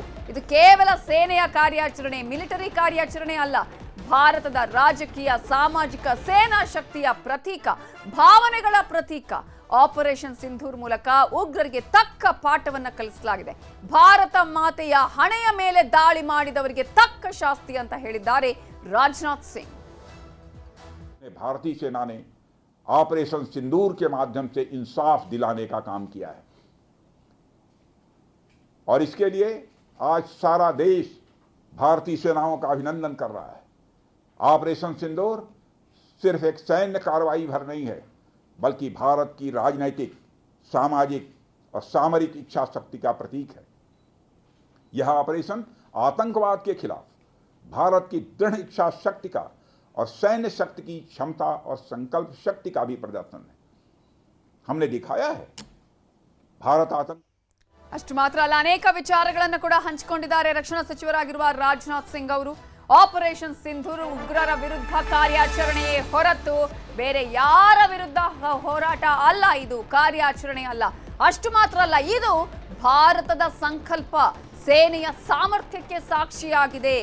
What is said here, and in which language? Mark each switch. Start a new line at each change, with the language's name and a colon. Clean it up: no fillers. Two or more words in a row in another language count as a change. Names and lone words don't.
Kannada: ಇದು ಕೇವಲ ಸೇನೆಯ ಕಾರ್ಯಾಚರಣೆ, ಮಿಲಿಟರಿ ಕಾರ್ಯಾಚರಣೆ ಅಲ್ಲ, ಭಾರತದ ರಾಜಕೀಯ, ಸಾಮಾಜಿಕ, ಸೇನಾ ಶಕ್ತಿಯ ಪ್ರತೀಕ, ಭಾವನೆಗಳ ಪ್ರತೀಕ. ಆಪರೇಷನ್ ಸಿಂಧೂರ್ ಮೂಲಕ ಉಗ್ರರಿಗೆ ತಕ್ಕ ಪಾಠವನ್ನ ಕಲಿಸಲಾಗಿದೆ. ಭಾರತ ಮಾತೆಯ ಹಣೆಯ ಮೇಲೆ ದಾಳಿ ಮಾಡಿದವರಿಗೆ ತಕ್ಕ ಶಾಸ್ತಿ ಅಂತ ಹೇಳಿದ್ದಾರೆ ರಾಜನಾಥ್ ಸಿಂಗ್.
Hindi: भारतीय सेना ने ऑपरेशन सिंदूर के माध्यम से इंसाफ दिलाने का काम किया है और इसके लिए आज सारा देश भारतीय सेनाओं का अभिनंदन कर रहा है। ऑपरेशन सिंदूर सिर्फ एक सैन्य कार्रवाई भर नहीं है, बल्कि भारत की राजनैतिक, सामाजिक और सामरिक इच्छा शक्ति का प्रतीक है। यह ऑपरेशन आतंकवाद के खिलाफ भारत की दृढ़ इच्छा शक्ति का और सैन्य शक्ति की क्षमता और संकल्प शक्ति का भी प्रदर्शन है। हमने दिखाया है भारत आतंक
Kannada: ಅಷ್ಟು ಮಾತ್ರ ಅಲ್ಲ, ಅನೇಕ ವಿಚಾರಗಳನ್ನು ಕೂಡ ಹಂಚಿಕೊಂಡಿದ್ದಾರೆ ರಕ್ಷಣಾ ಸಚಿವರಾಗಿರುವ ರಾಜನಾಥ್ ಸಿಂಗ್ ಅವರು. ಆಪರೇಷನ್ ಸಿಂಧೂರ್ ಉಗ್ರರ ವಿರುದ್ಧ ಕಾರ್ಯಾಚರಣೆಯೇ ಹೊರತು ಬೇರೆ ಯಾರ ವಿರುದ್ಧ ಹೋರಾಟ ಅಲ್ಲ, ಇದು ಕಾರ್ಯಾಚರಣೆ ಅಲ್ಲ. ಅಷ್ಟು ಮಾತ್ರ ಅಲ್ಲ, ಇದು ಭಾರತದ ಸಂಕಲ್ಪ, ಸೇನೆಯ ಸಾಮರ್ಥ್ಯಕ್ಕೆ ಸಾಕ್ಷಿಯಾಗಿದೆ.